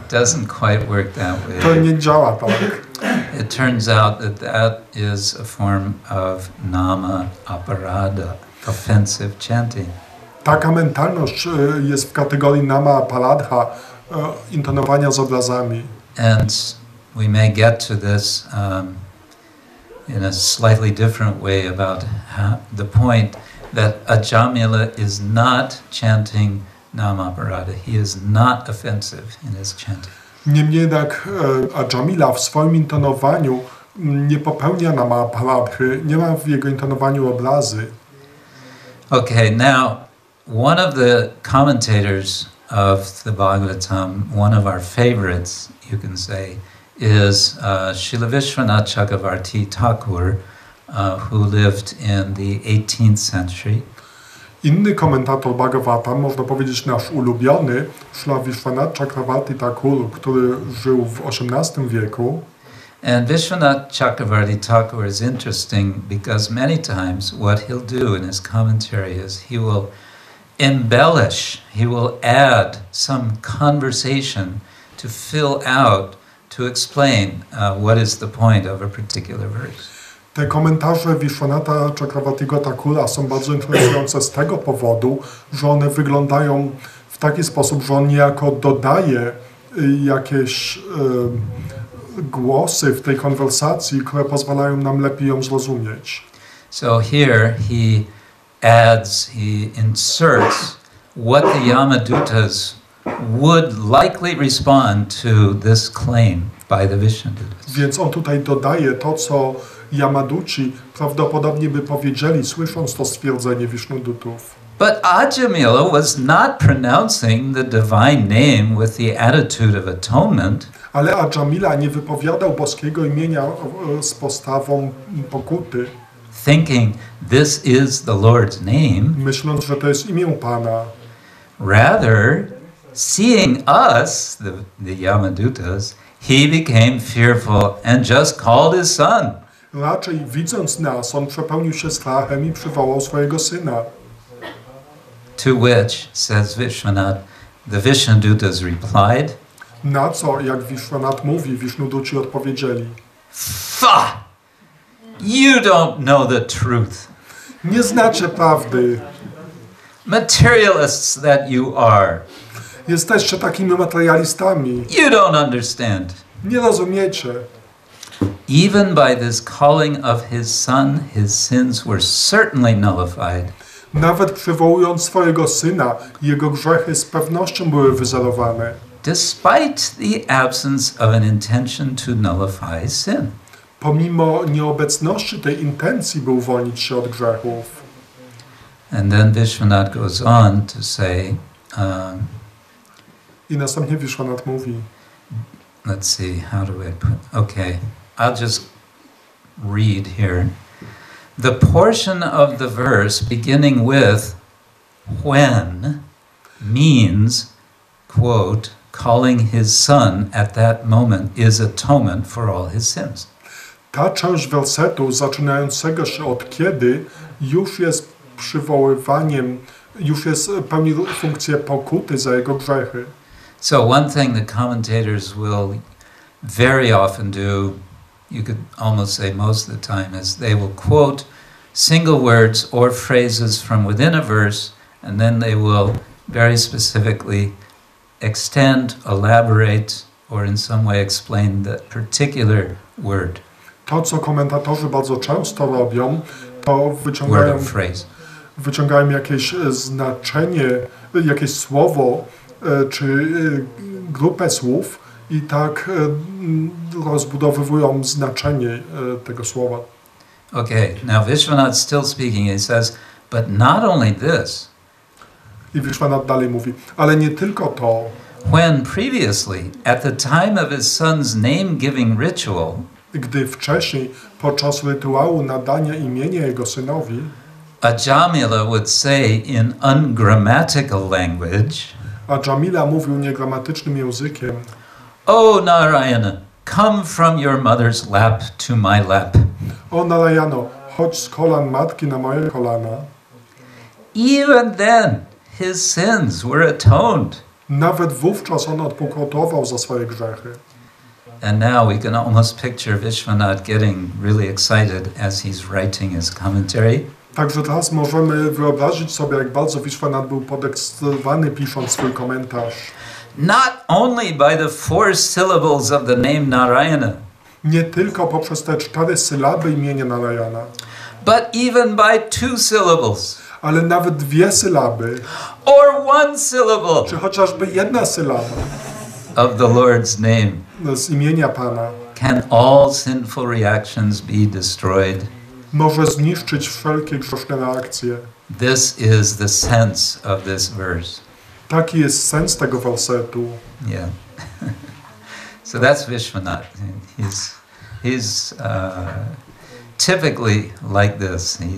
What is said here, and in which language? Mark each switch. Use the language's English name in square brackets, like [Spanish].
[English] Doesn't quite work that way. [Polish] To nie działa tak. [English] It turns out that is a form of nama aparada, offensive chanting. [Polish] Taka mentalność jest w kategorii nama aparadha, intonowania z obrazami. [English] And we may get to this in a slightly different way about the point that Ajamila is not chanting Namaparada. He is not offensive in his chanting. [Polish] Niemniej jednak Ajamila w swoim intonowaniu nie popełnia namaparadhy, nie ma w jego intonowaniu obrazy. [English] Okay, now one of the commentators of the Bhagavatam, one of our favorites, you can say, is Srila Vishwanath Chakravarti Thakur, who lived in the 18th century. [Polish] Inny komentator Bhagavatam, można powiedzieć nasz ulubiony, Srila Vishwanath Chakravarti Thakur, który żył w XVIII wieku. [English] And Vishwanath Chakravarti Thakur is interesting because many times what he'll do in his commentary is he will embellish, he will add some conversation to fill out, to explain what is the point of a particular verse. [Polish] Te komentarze Vishwanatha Chakravartiego Thakura są bardzo interesujące z tego powodu, że one wyglądają w taki sposób, że on niejako dodaje jakieś głosy w tej konwersacji, które pozwalają nam lepiej ją zrozumieć. [English] So here he adds, he inserts what the Yamadutas would likely respond to this claim by the Vishnudutas. [Polish] Więc on tutaj dodaje to, co Yamaduci prawdopodobnie by powiedzieli, słysząc to stwierdzenie Vishnudutów. [English] But Ajamila was not pronouncing the divine name with the attitude of atonement. [Polish] Ale Ajamila nie wypowiadał boskiego imienia z postawą pokuty, [English] thinking this is the Lord's name. [Polish] myśląc, że to jest imię Pana. [English] Rather, seeing us, the Yamadutas, he became fearful and just called his son. [Polish] Raczej widząc nas, on przepełnił się strachem i przywołał swojego syna. [English] To which, says Vishwanath, the Vishnudutas replied, [Polish] Na co, jak Vishwanath mówi, Vishnuduci odpowiedzieli: [English] Fa! You don't know the truth. [Polish] Nie znacie prawdy. [English] Materialists that you are. [Polish] Jesteście takimi materialistami. [English] You don't understand. [Polish] Nie rozumiecie. [English] Even by this calling of his son, his sins were certainly nullified. [Polish] Nawet przywołując swojego syna, jego grzechy z pewnością były wyzerowane. [English] Despite the absence of an intention to nullify sin. [Polish] Pomimo nieobecności tej intencji, by uwolnić się od grzechów. [English] And then Vishwanath goes on to say, [Polish] I następnie Vishwanath mówi, [English] let's see, how do I put, okay, I'll just read here. The portion of the verse beginning with when means, quote, calling his son at that moment is atonement for all his sins. [Polish] Ta część wersetu zaczynającego się od kiedy już jest przywoływaniem, już jest pełni funkcję pokuty za jego grzechy. [English] So one thing the commentators will very often do, you could almost say most of the time, is they will quote single words or phrases from within a verse, and then they will very specifically extend, elaborate, or in some way explain that particular word. [Polish] To, co komentatorzy bardzo często robią, to [English] Word or phrase. [Polish] wyciągają jakieś znaczenie, jakieś słowo czy grupę słów i tak rozbudowywują znaczenie tego słowa. [English] Okay, now Vishwanath still speaking, he says, but not only this. [Polish] I Vishwanath dalej mówi, ale nie tylko to. [English] When previously, at the time of his son's name-giving ritual, [Polish] Gdy wcześniej, podczas rytuału nadania imienia jego synowi, [English] Ajamila would say in ungrammatical language, [Polish] a Jamila mówił niegramatycznym językiem, [English] O Narayana, come from your mother's lap to my lap. [Polish] o Narayano, chodź z kolan matki na moje kolana. [English] Even then, his sins were atoned. [Polish] Nawet wówczas on odpokutował za swoje grzechy. [English] And now we can almost picture Vishwanath getting really excited as he's writing his commentary. [Polish] Także teraz możemy wyobrazić sobie, jak bardzo Vishwanath był podekscytowany pisząc swój komentarz. [English] Not only by the 4 syllables of the name Narayana, [Polish] Nie tylko poprzez te 4 sylaby imienia Narayana, [English] but even by 2 syllables, [Polish] ale nawet 2 sylaby, [English] or 1 syllable [Polish] czy chociażby 1 sylaba [English] of the Lord's name [Polish] z imienia Pana [English] can all sinful reactions be destroyed. [Polish] może zniszczyć wszelkie grzeszne reakcje. [English] This is the sense of this verse. [Polish] Taki jest sens tego wersetu. [English] Yeah. So that's Vishwanath. He's typically like this.